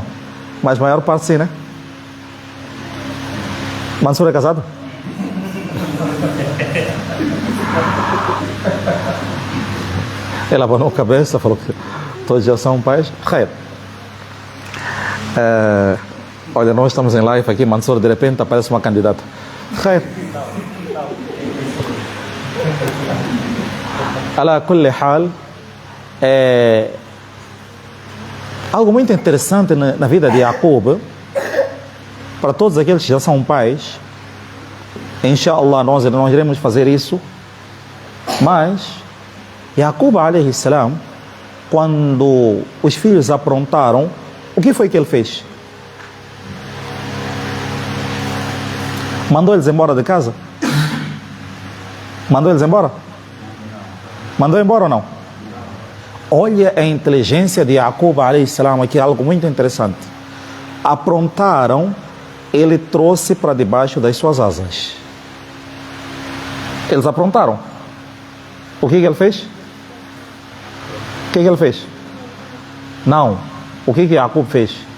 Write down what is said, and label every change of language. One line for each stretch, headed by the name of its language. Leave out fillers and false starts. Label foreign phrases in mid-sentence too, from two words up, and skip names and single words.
Portuguese: Mas a maior parte sim, né? Mansur é casado? Ele abanou a cabeça, falou que todos já são pais. Khair. Olha, nós estamos em live aqui, Mansur, de repente aparece uma candidata. Khair.
Arabic: على كل حال,
Portuguese: algo muito interessante na vida de Jacob, para todos aqueles que já são pais, inshallah nós iremos fazer isso, mas Jacob
Arabic: عليه السلام,
Portuguese: quando os filhos aprontaram, o que foi que ele fez? Mandou eles embora de casa? Mandou eles embora? Mandou embora ou não? Olha a inteligência de Jacob
Arabic: عليه السلام,
Portuguese: aqui é algo muito interessante. Aprontaram, ele trouxe para debaixo das suas asas. Eles aprontaram. O que ele fez? O que ele fez? Não. O que Jacob fez?